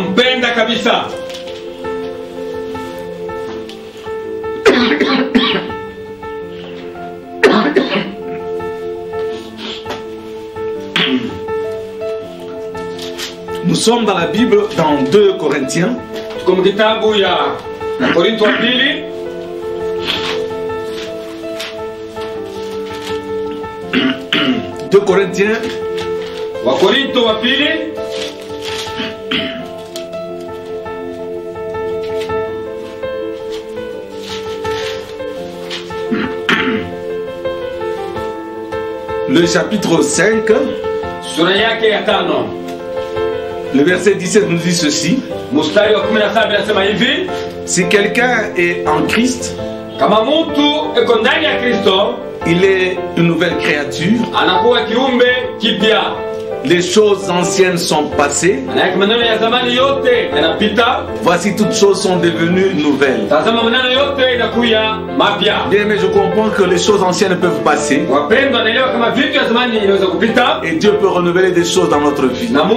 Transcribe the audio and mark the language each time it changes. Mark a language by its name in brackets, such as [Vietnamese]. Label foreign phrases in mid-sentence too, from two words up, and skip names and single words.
[French] Nous sommes dans la Bible dans 2 Corinthiens. 2 Corinthiens. [Swahili] Wakorinto wa pili [French] le chapitre 5, [Swahili] sura yake ya 5. [French] Le verset 17 nous dit ceci. [Swahili] Mstari wa 17 inasema hivi: [French] si quelqu'un est en Christ, [Swahili] kama mtu eko ndani ya Kristo, [French] il est une nouvelle créature. [Swahili] Anakuwa kiumbe kipya. [French] Les choses anciennes sont passées. Voici toutes choses sont devenues nouvelles. Bien, mais je comprends que les choses anciennes peuvent passer. Et Dieu peut renouveler des choses dans notre vie.